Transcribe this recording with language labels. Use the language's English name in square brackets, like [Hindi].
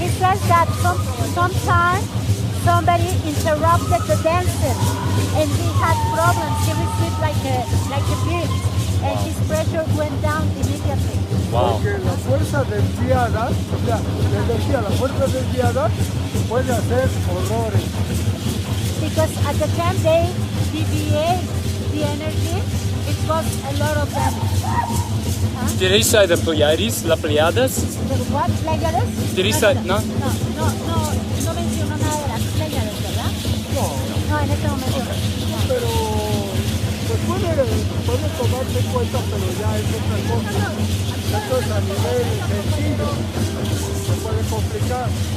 [English] He says that sometimes somebody interrupted the dancing and he had problems. He received like a beat and his pressure went down immediately. Wow. [Spanish] Porque la fuerza desviada, o sea, la energía, la fuerza desviada puede hacer horrores. [English] Because at the time they deviate the energy, it caused a lot of damage. Did he say the Pleiades, la Pleiades? The what? Pleiades? Did he say no? [Spanish] No mencionó nada de las Pleiades, ¿verdad? No, en este momento. Pero pues puede tomarse en cuenta, pero ya es otra cosa. Esto es a nivel sencillo, se puede complicar.